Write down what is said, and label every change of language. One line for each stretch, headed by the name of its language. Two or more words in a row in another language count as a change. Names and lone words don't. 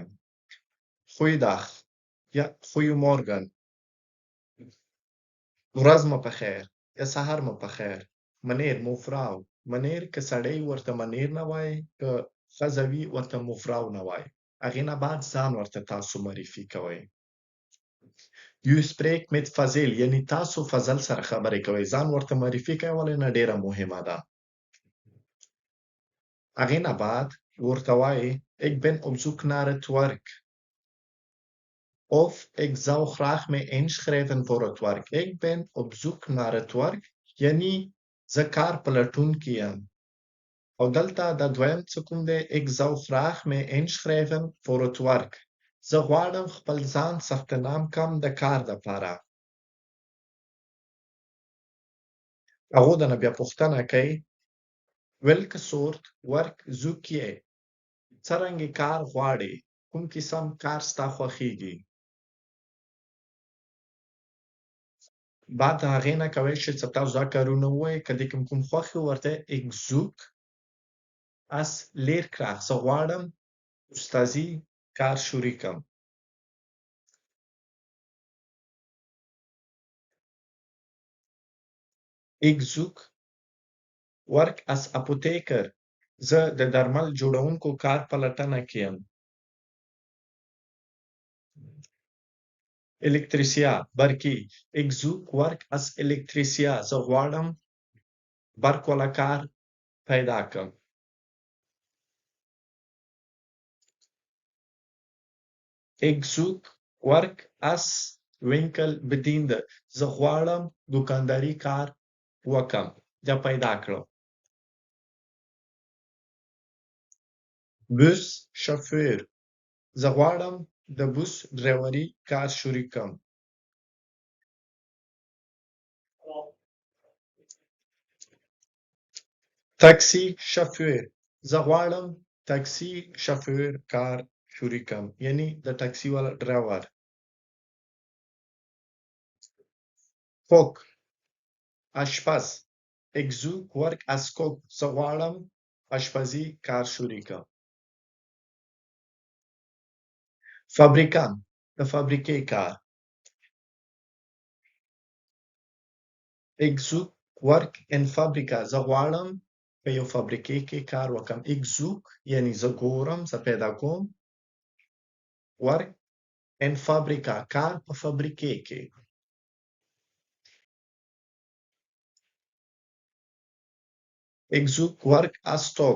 Dutch: Goeiedag یا goeiemorgen.
Pashto: ورځ مو په خیر یا سهار مو په خیر. منیر مفراو. منیر که سړی ورته منیر نه وای، که ښځه وي ورته مفراو نه وای. هغې نه بعد ځان ورته تاسو معرفي کوئ.
Dutch: You spreek met Fazil
Pashto: یعنی تاسو فضل سره خبرې کوئ. ځان ورته معرفي کول نه ډیره مهمه ده. هغې نه بعد ورته وایي
Dutch: Ik ben op zoek naar het werk. Of ik zou graag me inschrijven voor het werk. Ik ben op zoek naar het werk
Pashto: یعنی زه کار په لټون کې یم. او دلته د دویم څه کوم دی
Dutch: Ik zou graag me inschrijven voor het werk.
Pashto: زه غواړم خپل ځان ثبت نام کم د کار دپاره. هغو د نه بیا پوښتنه کوي
Dutch: Welke soort werk zoek je?
Pashto: څرنګه کار غواړې؟ کوم قسم کار ستا خوښیږي؟ بعد د هغې نه کولی شئ چې تاسو دا کارونه ووایئ. که دې کوم خوښ وي ورته
Dutch: Ik zoek als leerkracht.
Pashto: زه غواړم استازي کار شروع کړم.
Dutch: Ik zoek werk als apotheker.
Pashto: زه د درمل جوړونکو کار په لټنه کې یم. Elektricien برقي.
Dutch: Ik zoek werk als elektricien.
Pashto: زه غواړم برق والا کار پیدا کړم.
Dutch: Ik zoek werk als winkelbediende.
Pashto: زه غواړم دوکانداري کار وکړم یا پیدا کړم. بس شوفور. زه غواړم د بس ډریوري کار شروع کړم. تاکسي شوفور. زه غواړم تاکسي شوفور کار شروع کړم یعنی د ټاکسي والا ډرایور. کوک اشپز.
Dutch: Ik zoek werk als kok.
Pashto: زه غواړم اشپزي کار شروع کړم. فابریکان د فابریکې کار.
Dutch: Ik zoek werk in fabrika.
Pashto: زه غواړم په یو فابریکې کې کار وکړم.
Dutch: Ik zoek
Pashto: یعنی زه ګورم، زه پیدا کوم.
Dutch: Werk in fabrika
Pashto: کار په فابریکې کې.
Dutch: Ik zoek werk als tolk.